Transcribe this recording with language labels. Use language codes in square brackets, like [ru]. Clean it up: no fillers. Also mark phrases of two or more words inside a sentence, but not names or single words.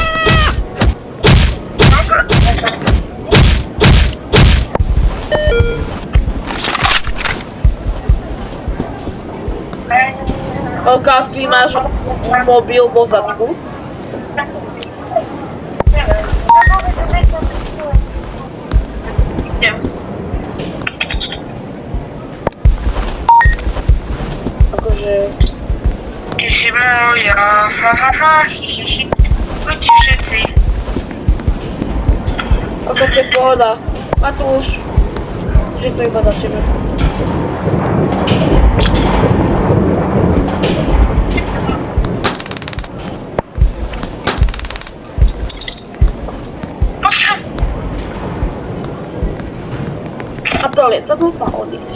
[sk] Olka, ty máš mobil vo zadku. Akože... Ty si moja, ha ha ha, hi hi hi. Poďte všetci. Olka, to je pohoda. Matúš. Vždy to iba na tebe. A to má odísť.